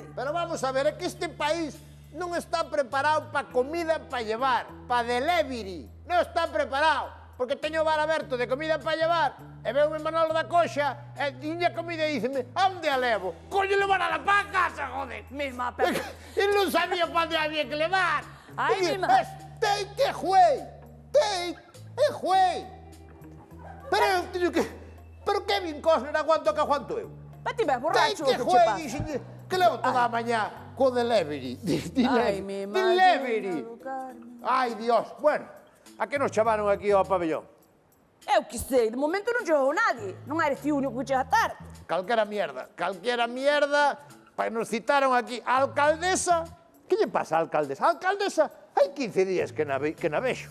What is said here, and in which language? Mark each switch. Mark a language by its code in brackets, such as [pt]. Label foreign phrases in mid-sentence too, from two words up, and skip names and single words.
[gl] Pero vamos a ver, é que este país non está preparado para comida [es] para llevar, [gl] para delivery. Non está preparado. Porque teño o bar aberto de comida [es] para llevar [gl] e veume Manolo da Coxa e tiña comida e díceme, a onde a levo? Coño, levar a la pa casa, joder! Mesma, Pepe. E non sabía para onde había que levar. Ai, E [es] mi dime, [en] take away, take away. [gl] Pero eu teño que... Pero Kevin Costner aguanto que aguanto eu. Pati, ves borracho, [en] Take [gl] que che [en] away, [gl] pasa? dixenlle, que levo toda a mañá co delivery. [es] Ai, mi [gl] Delivery. [es] Ai, Dios. [gl] Bueno, a que nos chamaron aquí ao pabellón? Eu que sei, de momento non chegou nadie. Non eres ti o único que chega tarde. Calquera mierda, para nos citaron aquí a alcaldesa. Que lle pasa a alcaldesa? A alcaldesa, hai 15 días que na vexo.